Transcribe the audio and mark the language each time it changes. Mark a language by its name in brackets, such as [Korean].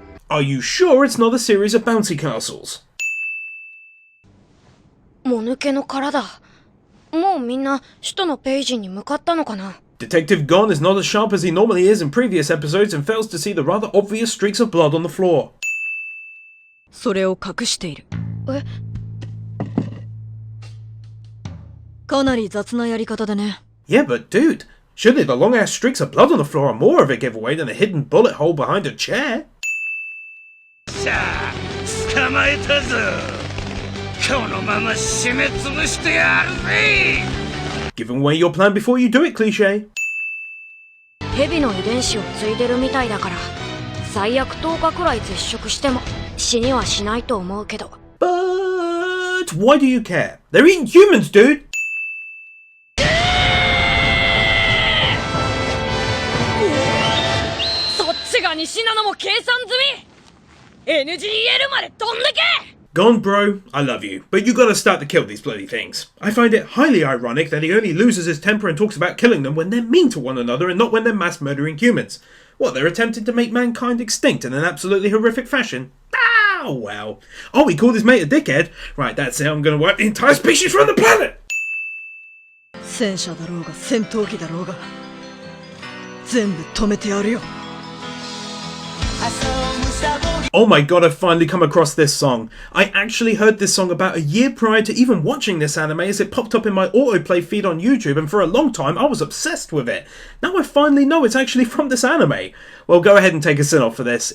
[English] Are you sure it's not a series of bouncy castles? [Japanese] もぬけの殻だ。もうみんな首都のペイジに向かったのかな？ [English] Detective Gon is not as sharp as he normally is in previous episodes and fails to see the rather obvious streaks of blood on the floor. [Japanese] それを隠している。え？かなり雑なやり方でね。 [English] Yeah, but dude, surely the long-ass streaks of blood on the floor are more of a giveaway than a hidden bullet hole behind a chair. [Japanese] さあ、捕まえたぞ。このまま締め潰してやるぜ。 [English] Giving away your plan before you do it, cliché. [Japanese] 蛇の遺伝子を継いでるみたいだから、最悪10日くらい絶食しても死にはしないと思うけど。 [English] But why do you care? They're eating humans, dude. [Japanese] そっちが西なのも計算済み。 NGL まで飛んでけ。 [English] Gon, bro, I love you, but you gotta start to kill these bloody things. I find it highly ironic that he only loses his temper and talks about killing them when they're mean to one another and not when they're mass murdering humans. What, they're attempting to make mankind extinct in an absolutely horrific fashion? Ah! Oh well. Oh, he called his mate a dickhead? Right, that's it. I'm gonna wipe the entire species from the planet! [Japanese] 戦車だろうが戦闘機だろうが全部止めてやるよ。 [English] Oh my god, I've finally come across this song. I actually heard this song about a year prior to even watching this anime as it popped up in my autoplay feed on YouTube, and for a long time I was obsessed with it. Now I finally know it's actually from this anime. Well, go ahead and take a sit-off for this.